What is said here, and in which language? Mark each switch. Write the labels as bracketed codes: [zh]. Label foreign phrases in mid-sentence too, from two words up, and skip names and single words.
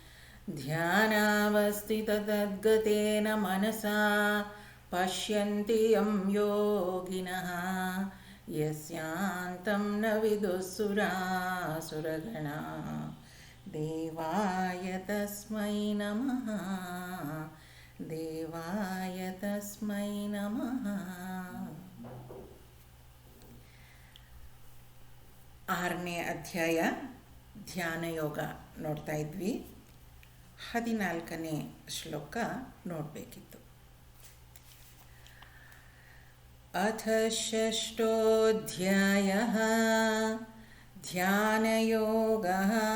[sa] ध्यानावस्थिततद्गतेन मनसा पश्यन्ति यं योगिनः यस्यान्तं न विदुःसुरासुरगणाः। देवाय तस्मै नमः। देवाय तस्मै नमः। [kn] 6ನೇ ಅಧ್ಯಾಯ ಧ್ಯಾನ ಯೋಗ ನೋಡ್ತಾ ಇದ್ವಿ. 14ನೇ ಶ್ಲೋಕ ನೋಡಬೇಕಿತ್ತು. [sa] ಅಥ ಷಷ್ಠೋಧ್ಯಾಯಃ ಧ್ಯಾನಯೋಗಃ.